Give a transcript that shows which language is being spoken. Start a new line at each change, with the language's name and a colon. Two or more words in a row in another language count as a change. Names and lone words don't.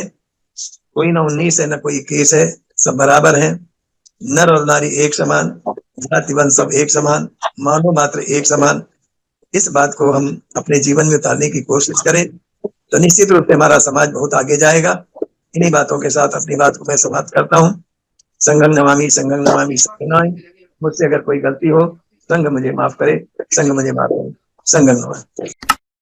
Hindi: कोई ना 19 है, ना कोई 21 है, सब बराबर हैं। नर और नारी एक समान, जाति वंश सब एक समान, मानव मात्र एक समान। इस बात को हम अपने जीवन में उतारने की कोशिश करें तो निश्चित रूप से हमारा समाज बहुत आगे जाएगा। इन्हीं बातों के साथ अपनी बात को मैं समाप्त करता हूँ।
Pali: संघं नमामि, संघं नमामि, संघं नमामि।
Hindi: मुझसे अगर कोई गलती हो, संघ मुझे माफ करे, संघ मुझे माफ करे।
Pali: संघं नमामि।